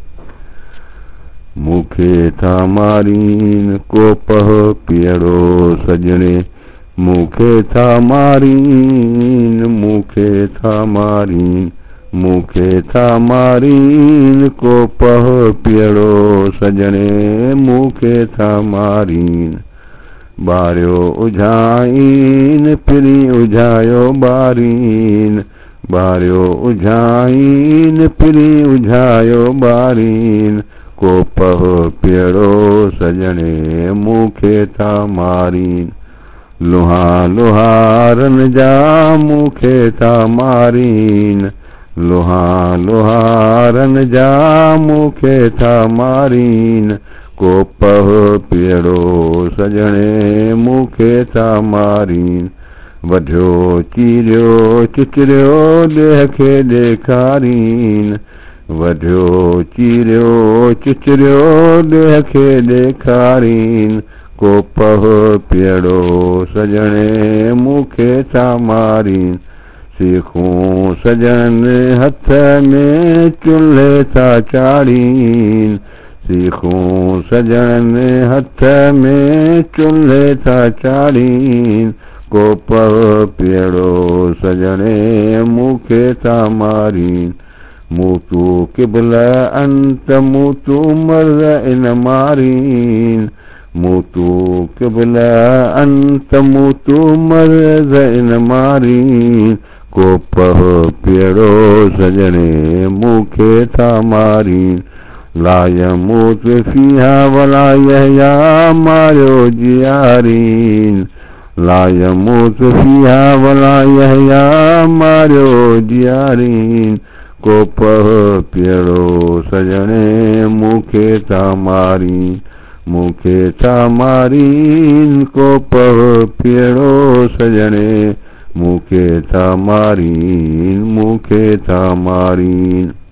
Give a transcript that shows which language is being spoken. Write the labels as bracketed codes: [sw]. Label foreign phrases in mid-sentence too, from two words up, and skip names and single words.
[sd] मूंखे था मारीन को पह पीअड़ो सजणे मूंखे था मारीन मूंखे था मारीन मूंखे था मारीन को पह पीअड़ो सजणे मूंखे था मारीन ॿारियो उझाईन पिरी उझायो ॿारीन ॿारियो उझाईन पिरी उझायो ॿारीन को पह पीअड़ो सजणे मूंखे था मारीन लोहा लोहारनि जा मूंखे था मारीन लोहा लोहारनि जा मूंखे था मारीन को पह पीअड़ो सजणे मूंखे था मारीन वढियो चीरियो चिचरियो देह खे ॾेखारीन वढियो चीरियो चिचरियो देह खे ॾेखारीन को पह पीअड़ो सजणे मूंखे था मारीन सीखूं सजन हथ में चुल्हे था चाढ़ीन सीखूं सजन हथ में चुल्हे था चाढ़ीन को पह पीअड़ो सजणे मूंखे था [ar] मारीन موتوا قبل أن تموتوا [sd] مرد ان مارين [ar] موتوا قبل أن تموتوا मर्द [sd] इन मारीन को पह पीअड़ो सजणे मूंखे था मारीन लायमूत फीहा वला यहया मारियो जियारीन [ar] لا يموت فيها ولا يحيى [sd] मारियो जियारीन को पह पीअड़ो सजणे मूंखे था मारीन मूंखे था मारीन को पह पीअड़ो सजणे मूंखे था मारीन मूंखे था मारीन